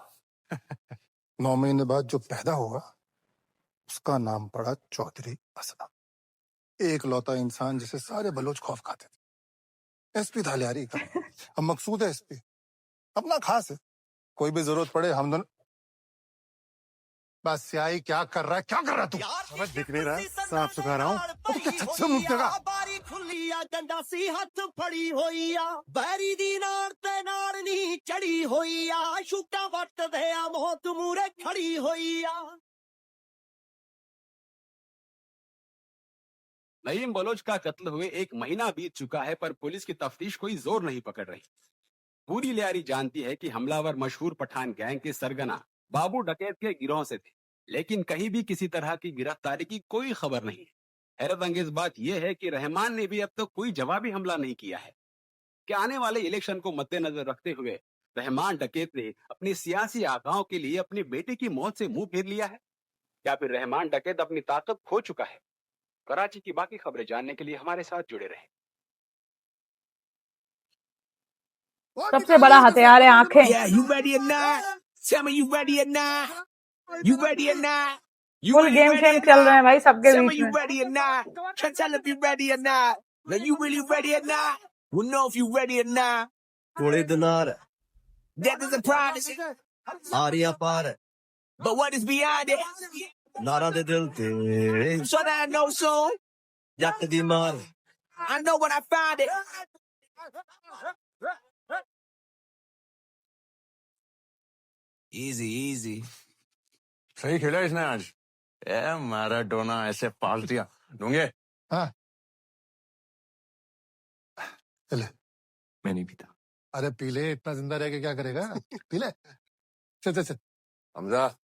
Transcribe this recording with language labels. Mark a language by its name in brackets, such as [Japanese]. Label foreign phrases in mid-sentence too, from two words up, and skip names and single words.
[Hindi] 9 महीने बाद जो पैदा हुआ उसका नाम पड़ा चौधरी असलम, एक लौता इंसान जिसे सारे बलोच खौफ खाते थे। एसपी था लियारी का, अब मकसूद है एसपी, अपना खास है, कोई भी जरूरत पड़े हम दोनों। बस सियाही क्या कर रहा है, क्या कर रहा है तू? अबे दिख नहीं रहा है, साफ सुखा रहा हूँ। अब क्या छत से मुंह देगा? [Punjabi] ਬਾਰੀ ਖੁੱਲੀ ਆ ਡੰਡਾ ਸੀ ਹੱਥ ਫੜੀ ਹੋਈ ਆ ਬੈਰੀ ਦੀ ਨਾੜ ਤੇ ਨਾੜ ਨਹੀਂ ਚੜੀ ਹੋਈ ਆ ਸ਼ੂਟਾਂ ਵੱਟਦੇ ਆ ਮੌਤ ਮੂਰੇ ਖੜੀ ਹੋਈ ਆ [Hindi] नईम बलोच का कत्ल हुए 1 महीना बीत चुका है पर पुलिस की तफ्तीश कोई जोर नहीं पकड़ रही। पूरी लियारी जानती है कि हमलावर मशहूर पठान गैंग के सरगना बाबू डकैत के गिरोह से थे, लेकिन कहीं भी किसी तरह की गिरफ्तारी की कोई खबर नहीं है। हैरत अंगेज बात यह है कि रहमान ने भी अब तक कोई जवाबी हमला नहीं किया है। क्या आने वाले इलेक्शन को मद्देनजर रखते हुए रहमान डकैत ने अपनी सियासी आकाओं के लिए अपने बेटे की मौत से मुंह फेर लिया है, या फिर रहमान डकैत अपनी ताकत खो चुका है? कराची की बाकी खबरें जानने के लिए हमारे साथ जुड़े रहें। सबसे बड़ा हथियार है आंखें। [English] Yeah, you ready or not? Tell me you ready or not. You ready or not? You [Hindi] फुल [English] really [Hindi] गेम [English] ready [Hindi] शेम [English] or [Hindi] चल रहे हैं [English] not? [Hindi] भाई सबके [English] Tell me [Hindi] बीच [English] you [Hindi] में। [English] ready or not. Can't tell if you ready or not. Now you really ready or not? We'll know if you ready or not. [Punjabi] ਕੋਲੇ ਦਿਨਾਰ [English] Death is a promise, [Punjabi] ਆਰੀਆ ਪਾਰ [English] but what is beyond it? [Punjabi] ਨਾਰਾ ਦੇ ਦਿਲ ਤੇ [English] So that I know soon. [Punjabi] ਜੱਟ ਦੀ ਮਾਰ [English] I know when I find it. Easy, easy. [Hindi] सही खेला इसने आज। ए मैराडोना ऐसे पाल दिया। दूंगे? हाँ चले, मैं नहीं पीता। अरे पी ले, इतना जिंदा रह के क्या करेगा? पी ले, चल चल चल। हमजा